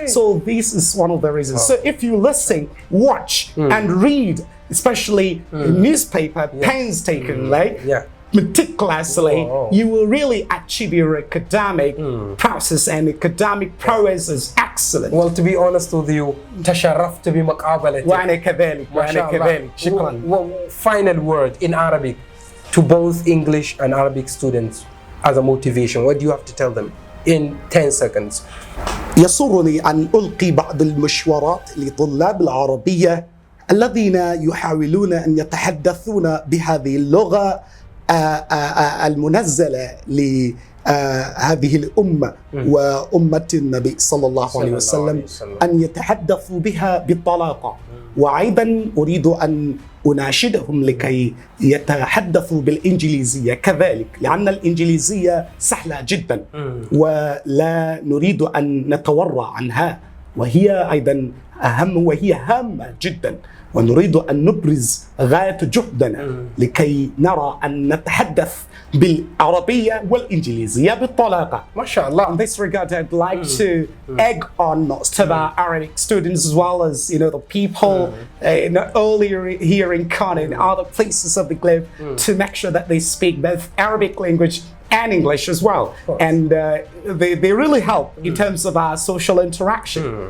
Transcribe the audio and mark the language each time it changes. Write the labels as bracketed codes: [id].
[en] So this is one of the reasons. So if you listen, watch, and read, especially newspaper, painstakingly, meticulously, you will really achieve your academic process, and academic progress is excellent. Well, to be honest with you, [ar] تشرفت بمقابلتك. وأنا كذلك. وأنا كذلك. شكرا. [en] Final word in Arabic to both English and Arabic students as a motivation. What do you have to tell them in 10 seconds? [ar] يسرني أن ألقي بعض المشورات لطلاب العربية الذين يحاولون أن يتحدثون بهذه اللغة المنزلة لهذه الأمة وأمة النبي صلى الله عليه وسلم أن يتحدثوا بها بطلاقة. وأيضا أريد أن أناشدهم لكي يتحدثوا بالإنجليزية كذلك، لأن الإنجليزية سهلة جدا ولا نريد أن نتورع عنها، وهي أيضا أهم، وهي هامة جدا، ونريد أن نبرز غاية جهدنا لكي نرى أن نتحدث بالعربية والإنجليزية بالطلاقة. ما شاء الله. [en] In this regard, I'd like to egg on most of our Arabic students, as well as the people not only here in Kano and other places of the globe, to make sure that they speak both Arabic language and English as well. And they really help in terms of our social interaction.